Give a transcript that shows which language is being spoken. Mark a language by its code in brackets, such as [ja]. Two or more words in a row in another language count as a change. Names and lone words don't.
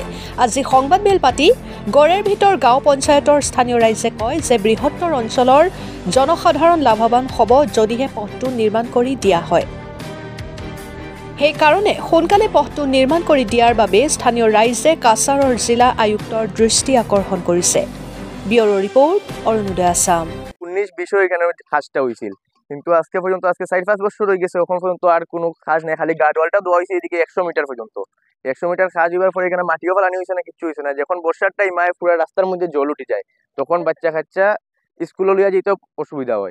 [as] আজি সংবাদমেল পাতি গড়েৰ ভিতৰ গাঁও পঞ্চায়তৰ স্থানীয় ৰাইজে কয় যে বৃহত্তৰ অঞ্চলৰ জনসাধাৰণ লাভৱান হ'ব যদিহে পথটো নিৰ্মাণ কৰি দিয়া হয়। সেইকাৰণে সোনকালে পথটো নিৰ্মাণ কৰি দিয়াৰ বাবে স্থানীয় ৰাইজে কাছাৰৰ জিলা আয়ুক্তৰ দৃষ্টি আকৰ্ষণ কৰিছে। ব্যুরো রিপোর্ট অরুণোদয় আসাম। [bn] 19-20 এখানে কাজটা হয়েছিল, কিন্তু আজকে পর্যন্ত 4-5 বছর হয়ে গেছে, এখন পর্যন্ত আর কোনো কাজ নেই। খালি গার্ডওয়ালটা দেওয়া হয়েছে এদিকে 100 মিটার পর্যন্ত। 100 মিটার কাজ হওয়ার পরে এখানে মাটিও ফেলানি হয়েছে না, কিছু হয়েছে না। যখন বর্ষার টাইম আয় পুরো রাস্তার মধ্যে জল উঠে যায়, তখন বাচ্চা কাচ্চা স্কুলে লিয়া যেতে অসুবিধা হয়।